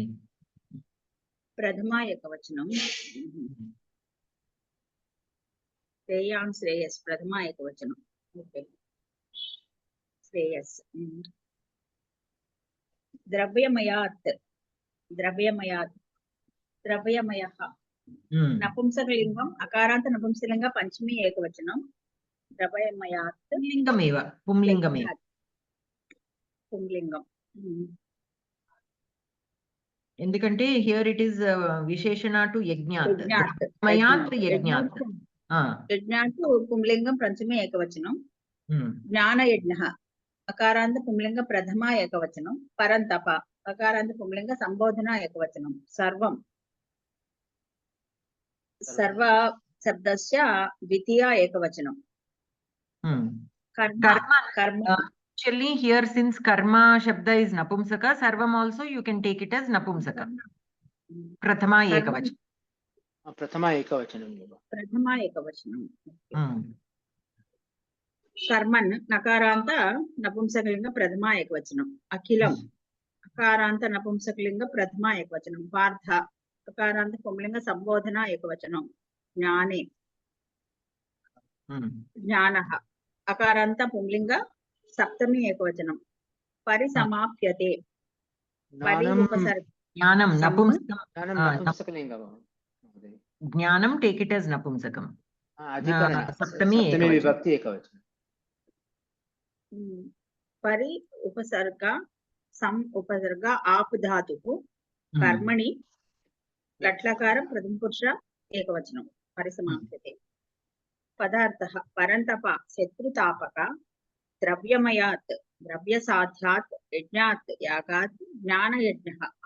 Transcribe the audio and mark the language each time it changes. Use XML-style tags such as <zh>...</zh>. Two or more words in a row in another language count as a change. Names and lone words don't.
<sa>प्रथमा एकवचनं श्रेयान् श्रेयस् प्रथमा एकवचनं ओके श्रेयस् द्रव्यमयात् द्रव्यमयः नपुंसकलिंगम् अकारान्त नपुंसकलिंग पंचमी एकवचनं द्रव्यमयात् पुंलिंगमेव पुंलिंगं ఎందుకంటే</sa> <en>here it is</en> <sa>విశేషణ టు యజ్ఞాత్ ద్రవ్యమయాత్ యజ్ఞాత్ యజ్ఞాత్ పుంలింగం పంచమే ఏకవచనం జ్ఞానయజ్ఞః అకారాంత పుంలింగ ప్రథమ ఏకవచనం పరంతప అకారాంత పుంలింగ సంబోధన ఏకవచనం సర్వం सर्व शब्दस्य द्वितीया एकवचनं कर्म</sa> <en>actually here since</en> <sa>कर्म शब्द</sa> <en>is napumsaka sarvam also you can take it as</en> <sa>नपुंसक प्रथमा एकवचनम् कर्मन् नकारान्त नपुंसकलिंग प्रथमा एकवचनं अखिलं अकारान्त नपुंसकलिंग प्रथमा एकवचनं पार्थ अकारान्त पुंलिंग संबोधना एकवचनं ज्ञाने ज्ञानः अकारान्त पुंलिंग सप्तमी एकवचनं परिसमाप्यते परि उपसर्ग ज्ञानं नपुंसकलिंगं ज्ञानं</sa> <en>take it as</en> <sa>napumsakam सप्तमी विभक्ति एकवचनं परि उपसर्ग सम उपसर्ग आप धातुः कर्मणि लट्लकारं प्रथमपुरुष एकवचनं परिसमाप्यते पदार्थः परन्तप शत्रुतापक द्रव्यमयात् द्रव्यसाध्यात् यज्ञात् यागात् ज्ञानयज्ञः</sa>